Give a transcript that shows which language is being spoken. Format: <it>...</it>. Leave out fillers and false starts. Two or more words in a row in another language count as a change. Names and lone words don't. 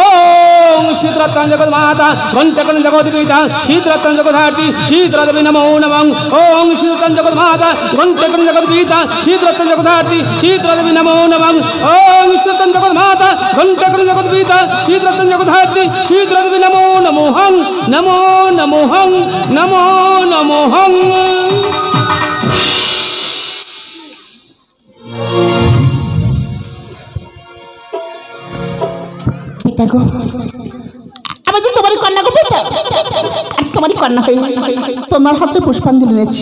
<sa>ॐ ওং শীতরত্ন জগৎ মাতা ঘণ্টাকণ জগৎ পিতা শীতরত্ন জগধার্তি শীতলা দেবী নমো নমঃ ওং শীতরত্ন জগৎ মাতা ঘণ্টাকণ জগৎ পিতা শীতরত্ন জগধার্তি শীতলা দেবী নমো নমঃ ওং শীতরত্ন জগৎ মাতা ঘণ্টাকণ জগৎ পিতা শীতরত্ন জগধার্তি শীতলা দেবী নমো নমঃ নমো নমঃ নমো নমঃ।</sa> <bn>পিতা গো, আমি তো তোমারই কন্যা গো পিতা, আর তোমারই কন্যা হয়ে তোমার হাতে পুষ্পাঞ্জলি এনেছি।</bn>